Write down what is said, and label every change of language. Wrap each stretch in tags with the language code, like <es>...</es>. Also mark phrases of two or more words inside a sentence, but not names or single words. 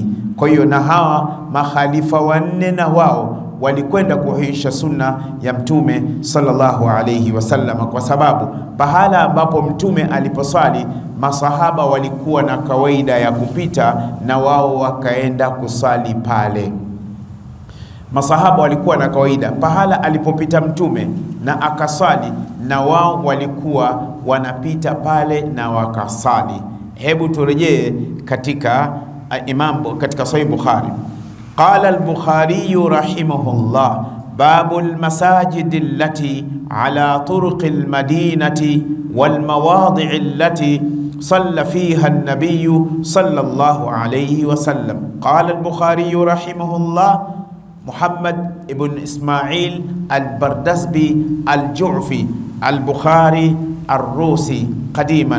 <sw>Kwa hiyo na hawa makhalifa wanne na wao walikwenda kuhuisha sunna ya Mtume</sw> <ar>صلى الله عليه وسلم,</ar> <sw>kwa sababu pahala ambapo Mtume aliposali masahaba walikuwa na kawaida ya kupita na wao wakaenda kusali pale. Masahaba walikuwa na kawaida pahala alipopita Mtume na akasali, na wao walikuwa wanapita pale na wakasali. Hebu turejee katika katika Sahih Bukhari.</sw> <ar>قال البخاري رحمه الله باب المساجد التي على طرق المدينة والمواضع التي صلى فيها النبي صلى الله عليه وسلم. قال البخاري رحمه الله محمد ابن إسماعيل البردزبي الجعفي البخاري الروسي قديما</ar>